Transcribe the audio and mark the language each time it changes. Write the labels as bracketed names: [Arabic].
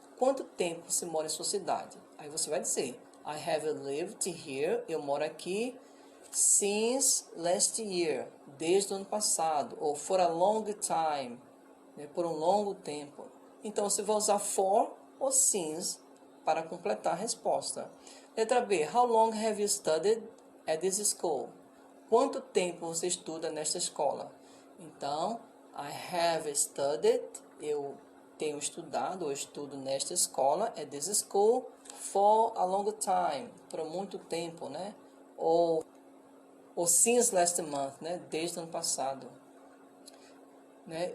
[Portuguese] Quanto tempo você mora em sua cidade? Aí você vai dizer: [English] I have lived here, [Portuguese] eu moro aqui, [English] since last year, [Portuguese] desde o ano passado, ou [English] for a long time, [Portuguese] né, por um longo tempo. Então você vai usar for ou since para completar a resposta. [English] Letra B, how long have you studied at this school? [Portuguese] Quanto tempo você estuda nesta escola? Então, [English] I have studied, [Portuguese] eu tenho estudado ou estudo nesta escola, [English] at this school, for a long time, [Portuguese] por muito tempo, né? Ou [English] since last month, [Portuguese] né? Desde o ano passado. Né?